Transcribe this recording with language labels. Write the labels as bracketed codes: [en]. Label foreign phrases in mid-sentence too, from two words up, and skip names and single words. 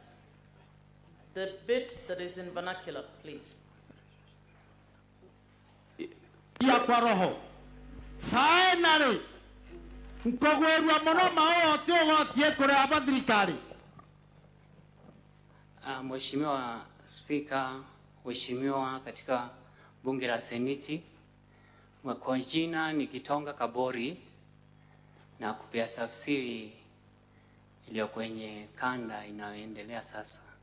[en] The bit that is in vernacular, please. [sw] Ya kwa roho. [en] Finally. [guz] Nkogwerwa mono mao tiogo tie kore abadirikari. [sw] Mheshimiwa Spika, Mheshimiwa katika bunge la Seneti, kwa jina ni Kitonga Kabori na kupea tafsiri iliyo kwenye kanda inayoendelea sasa.